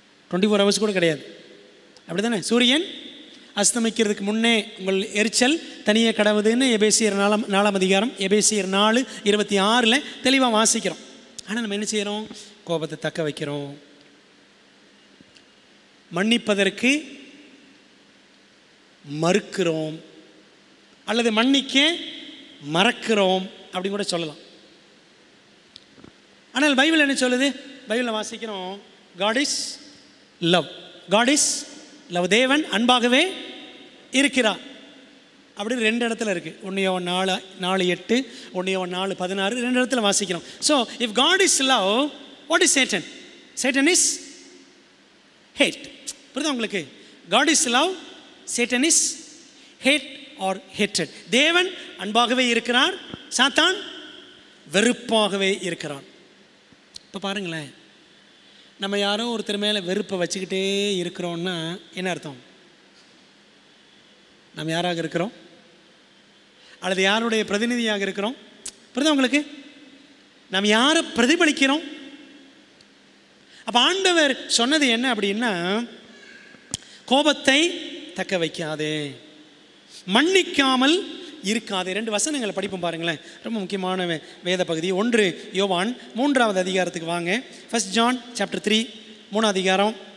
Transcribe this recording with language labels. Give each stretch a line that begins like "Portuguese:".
English: 24 hours
Tamil: கூட கிடையாது, அப்படி தானே? சூரியன் அஸ்தமிக்கிறதுக்கு முன்னே உங்கள் எரிச்சல் தனியே கடவுதுன்னு எபேசியர் 4ஆம் அதிகாரம், எபேசியர் 4:26 தெளிவாக வாசிக்கிறோம். ஆனால் நம்ம என்ன செய்கிறோம்? கோபத்தை தக்க வைக்கிறோம், மன்னிப்பதற்கு மறுக்கிறோம், அல்லது மன்னிக்க மறக்கிறோம் அப்படின்னு கூட சொல்லலாம். ஆனால் பைபிள் என்ன சொல்லுது? பைபிளில் வாசிக்கிறோம்,
English: God is love. God is love.
Tamil: தேவன் அன்பாகவே இருக்கிறார். அப்படி 2 இடத்துல இருக்குது. 1 யோவான் 4:8, 1 யோவான் 4:16, 2 இடத்துல வாசிக்கிறோம்.
English: So if God is love, what is Satan? Satan is hate.
Tamil: புரியுதா உங்களுக்கு?
English: God is love, Satan is hate or hatred.
Tamil: தேவன் அன்பாகவே இருக்கிறார், சாத்தான் வெறுப்பாகவே இருக்கிறான். இப்போ பாருங்களேன், நம்ம யாரோ ஒருத்தர் மேலே வெறுப்பை வச்சுக்கிட்டே இருக்கிறோன்னா என்ன அர்த்தம்? நம்ம யாராக இருக்கிறோம்? அல்லது யாருடைய பிரதிநிதியாக இருக்கிறோம்? புரியுதா உங்களுக்கு? நாம் யாரை பிரதிபலிக்கிறோம்? அப்போ ஆண்டவர் சொன்னது என்ன அப்படின்னா, கோபத்தை தக்க வைக்காதே, மன்னிக்காமல் இருக்காதே. 2 வசனங்களை படிப்போம் பாருங்களேன், ரொம்ப முக்கியமான வேத பகுதி. 1 யோவான் 3வது அதிகாரத்துக்கு வாங்க.
English: 1 John chapter 3 3 அதிகாரம்.